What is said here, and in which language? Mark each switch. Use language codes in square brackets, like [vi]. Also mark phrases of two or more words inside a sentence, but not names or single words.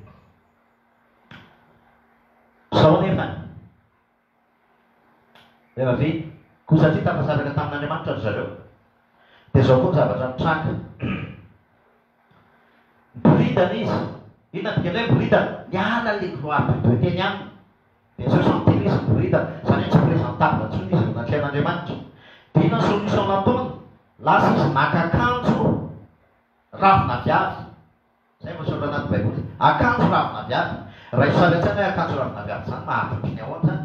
[mg] Zao nefa rehefa ve koa satria tafasaraka tamin'Andriamanitra ry zareo, dia zao koa ny zavatra nitranga. Boridana izy, inona dikany hoe boridana? Niala [fr] le gloire de Dieu [mg] teny aminy. Dia zao santely izy boridana, zany hoe tsy présentable intsony izy eo anatreha'Andriamanitra. Dia inona ny solution nataony? Lasa izy naka akanjo ravina viavy. Zay voasoratra anaty baiboly, akanjo ravina viavy. Raha isalatsana hoe akanjo ravina viavy zany mahatrotry ny ahoana zany?